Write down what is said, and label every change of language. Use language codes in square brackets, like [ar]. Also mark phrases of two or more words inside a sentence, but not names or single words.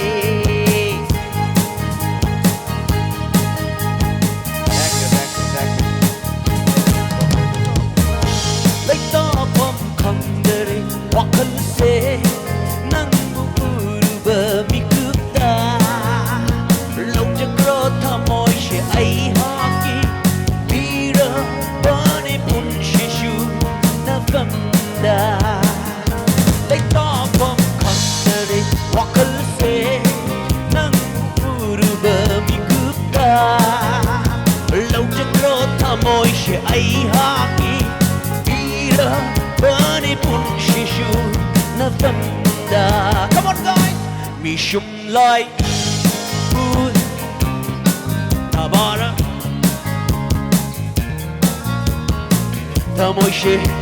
[mni] Wakal se nang uruba mikupta Lok jakro thamoy she ai haki Bira bane pun shishu na vanda Lai to pom khandare Wakal se nang uruba mikupta Lok jakro thamoy she ai haki Bira bane pun shishu na vanda [en] Come on guys [mni] Misum Leiwa Tabara Tamoy she